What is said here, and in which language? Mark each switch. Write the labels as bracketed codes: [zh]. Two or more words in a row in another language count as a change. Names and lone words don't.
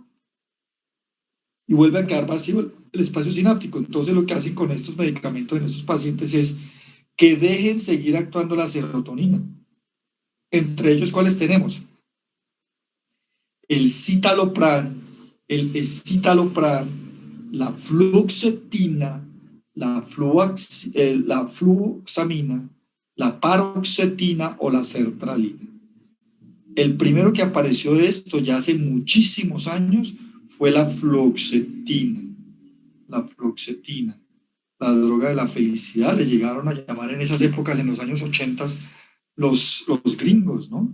[es] Y vuelve a quedar vacío el espacio sináptico. Entonces, lo que hacen con estos medicamentos en estos pacientes es que dejen seguir actuando la serotonina. Entre ellos, ¿cuáles tenemos? El citalopram, el escitalopram, la fluoxetina, la fluoxamina, la paroxetina o la sertralina. El primero que apareció de esto ya hace muchísimos años fue la fluoxetina. La fluoxetina, la droga de la felicidad, le llegaron a llamar en esas épocas, en los años 80, los gringos, ¿no?